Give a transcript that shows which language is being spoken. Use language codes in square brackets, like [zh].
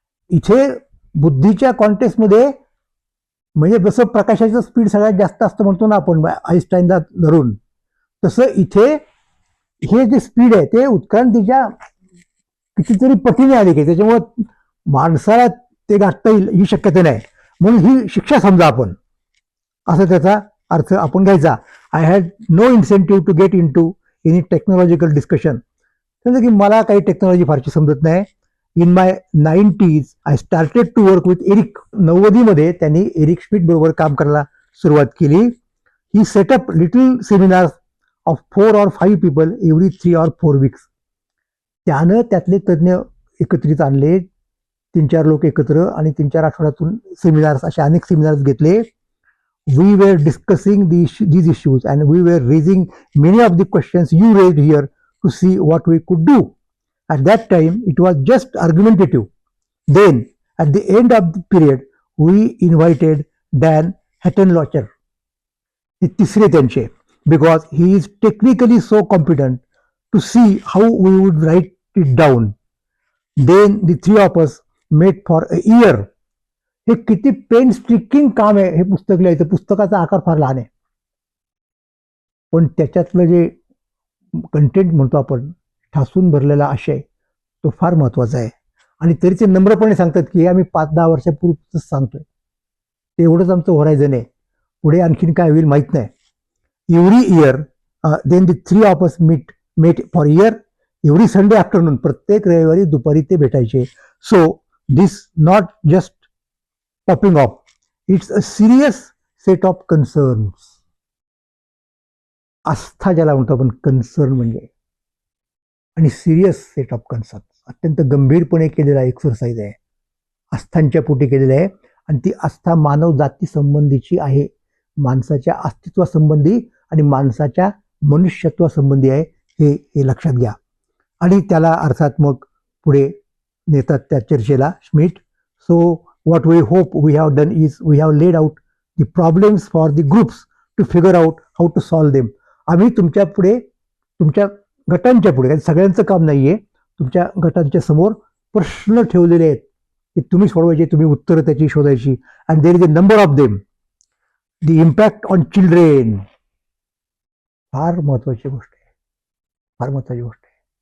[mr] इथे बुद्धीच्या कॉन्टेक्स्टमध्ये, म्हणजे जसं प्रकाशाचं स्पीड सगळ्यात जास्त असतं म्हणतो ना आपण आईन्स्टाईनला धरून, तसं इथे हे जे स्पीड आहे ते उत्क्रांतीच्या कितीतरी पटीने आली की त्याच्यामुळं माणसाला ते गाठता येईल ही शक्यता नाही. म्हणून ही शिक्षा समजा आपण, असं त्याचा अर्थ आपण घ्यायचा. [en] I had no incentive to get into any technological discussion. [mr] समजा की मला काही टेक्नॉलॉजी फारशी समजत नाही. [en] In my 90s I started to work with Eric. [mr] 90मध्ये त्यांनी एरिक श्मिट बरोबर काम करायला सुरुवात केली. [en] He set up little seminars of 4 or 5 people every 3 or 4 weeks. [mr] त्यानं त्यातले तज्ज्ञ एकत्रित आणले, 3-4 लोक एकत्र, आणि 3-4 आठवड्यातून सेमिनार्स, असे अनेक सेमिनार्स घेतले. [en] We were discussing these issues and we were raising many of the questions you raised here to see what we could do. At that time it was just argumentative. Then at the end of the period we invited Dan Hattenlocher, [mr] हे तिसरे त्यांचे, [en] because he is technically so competent to see how we would write it down. Then the 3 of us met for a year. [mr] हे किती pen striking काम आहे हे पुस्तक लिहायचं. पुस्तकाचा आकार फार लहान आहे, पण त्याच्यातलं जे कंटेंट म्हणतो आपण, ठासून भरलेला आशय, तो फार महत्वाचा आहे. आणि तरी ते नम्रपणे सांगतात की आम्ही 5-10 वर्षापूर्वीच सांगतोय, तेवढंच आमचं होरायझन आहे, पुढे आणखीन काय होईल माहीत नाही. [en] Every year then the 3 of us met for year every Sunday afternoon. [mr] प्रत्येक रविवारी दुपारी ते भेटायचे. [en] So this not just popping off, it's a serious set of concerns. [mr] आस्था ज्याला म्हणतो आपण, कन्सर्न म्हणजे, आणि [en] serious set of concern, [mr] अत्यंत गंभीरपणे केलेला एक्सरसाइज आहे, आस्थांच्या पोटी केलेला आहे. आणि ती आस्था मानव जाती संबंधीची आहे, माणसाच्या अस्तित्वासंबंधी आणि माणसाच्या मनुष्यत्वासंबंधी आहे, हे लक्षात घ्या. आणि त्याला अर्थात मग पुढे नेतात त्या चर्चेला Schmidt. [en] So what we hope we have done is we have laid out the problems for the groups to figure out how to solve them. [mr] आम्ही तुमच्या पुढे, तुमच्या गटांच्या पुढे, सगळ्यांचं काम नाहीये, तुमच्या गटांच्या समोर प्रश्न ठेवलेले आहेत की तुम्ही सोडवायचे, तुम्ही उत्तरं त्याची शोधायची. [en] And there is a number of them. The impact on children, [mr] फार महत्वाची गोष्ट आहे, फार महत्वाची गोष्ट आहे.